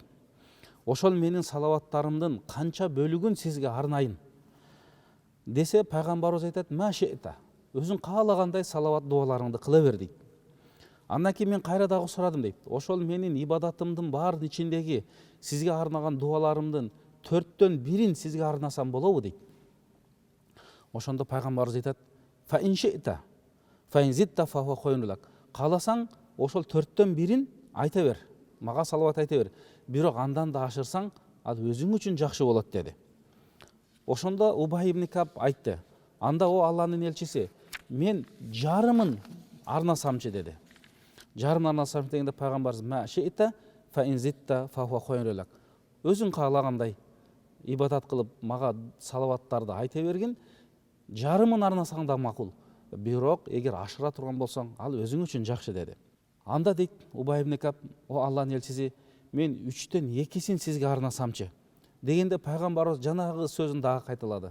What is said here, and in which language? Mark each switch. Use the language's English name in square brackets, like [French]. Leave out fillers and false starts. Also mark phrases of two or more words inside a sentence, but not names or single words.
[Kyrgyz] "Ошол менин салаваттарымдын канча бөлүгүн сизге арнайын" десе, пайгамбарыбыз айтат: "Машита, өзүң каалагандай салават дуаларыңды кыла бер" дейт. Андан кийин мен кайра дагы сурадым дейт. "Ошол менин ибадатымдын баарынын ичиндеги сизге арнаган дуаларымдын 4төн 1 сизге арнасам болобу" дейт. Ошондо пайгамбарыбыз айтат: [Arabic] "فإن شئت، فإن زدت فهو خير لك." [Kyrgyz] Кааласаң, ошол 4төн 1 айта бер, мага салават айта бер. Бирок андан да ашырсаң, ал өзүң үчүн жакшы болот" деди. Ошондо Убай ибн Кааб айтты: "Анда о Алланын элчиси, мен жарымын арнасамчы" деди. Жарымын арнасамчы дегенде пайгамбарыбыз: [Arabic] "ما شئت فإن زدت فهو خير لك." [Kyrgyz] Өзүң каалагандай ибадат кылып, мага салаваттарды айта бергин, жарымын арнасаң да макул. Бирок эгер ашыра турган болсоң, ал өзүң үчүн жакшы" деди. Анда дейт Убай ибн Кааб: "О Алланын элчиси, мен 3төн 2 сизге арнасамчы" дегенде пайгамбарыбыз жанагы сөзүн дагы кайталады.